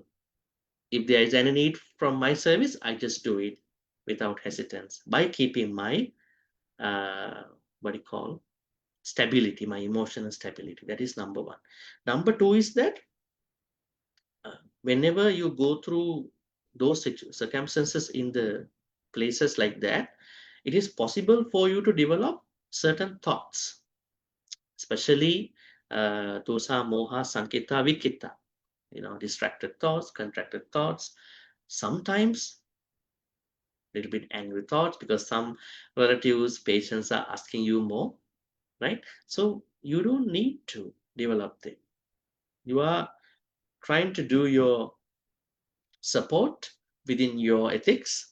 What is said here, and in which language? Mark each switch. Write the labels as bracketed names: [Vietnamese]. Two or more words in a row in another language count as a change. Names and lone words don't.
[English] If there is any need from my service, I just do it without hesitance by keeping my, what do you call, stability, my emotional stability. That is number one. Number two is that whenever you go through those circumstances in the places like that, it is possible for you to develop certain thoughts, especially [Pali] dosa, moha, sankita, vikita, [English] distracted thoughts, contracted thoughts, sometimes a little bit angry thoughts because some relatives, patients are asking you more, right? So you don't need to develop them. You are trying to do your support within your ethics.